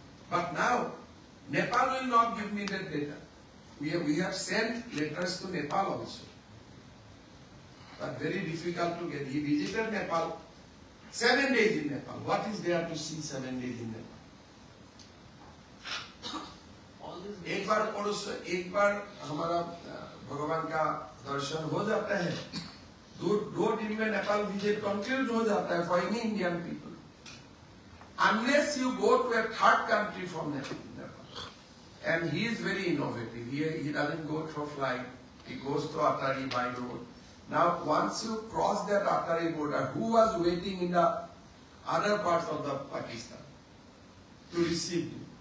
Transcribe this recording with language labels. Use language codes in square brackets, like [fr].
[en] But now, Nepal will not give me that data. We have sent letters to Nepal also. But very difficult to get. He visited Nepal, 7 days in Nepal. What is there to see 7 days in Nepal? [hi] एक बार हमारा भगवान का दर्शन हो जाता है, दो दिन में नेपाल विजिट कंक्लूड हो जाता है [en] for any Indian people. Unless you go to a third country from Nepal. And he is very innovative. He doesn't go through flight. He goes to Atari by road. Now, once you cross that Atari border, who was waiting in the other parts of the Pakistan to receive you?